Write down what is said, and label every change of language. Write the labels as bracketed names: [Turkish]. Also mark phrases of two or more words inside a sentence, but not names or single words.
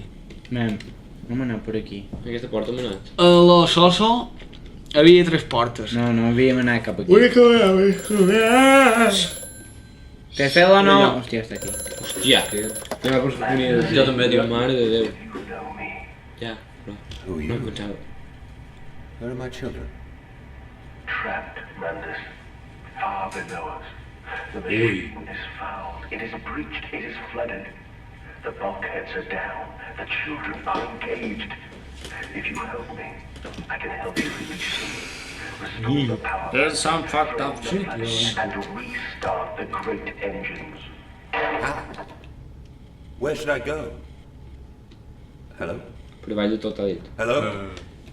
[Catalan] Mem, vam anar per aquí. Aquesta porta m'ha anat. A la Soso havia 3 portes. No, no havíem anat cap aquí. Una que Té fel o no? Hòstia, està aquí. Hòstia, anem a per les unides. Jo també, tio. Mare de Déu. [English] You know me. [Catalan] Ja, però... [English] Who are [Catalan] No [English] you? [Catalan] em pensava. [English] Where are my children? Trapped, Mandus. Far below us. The machine is fouled. It is breached. It is flooded. The bulkheads are down. The children are engaged. If you help me, I can help you reach them. Restore the power. There's some fucked up shit, and restart the great engines. Where should I go? Hello? [Catalan] Per davall de tot ha dit. [English] Hello?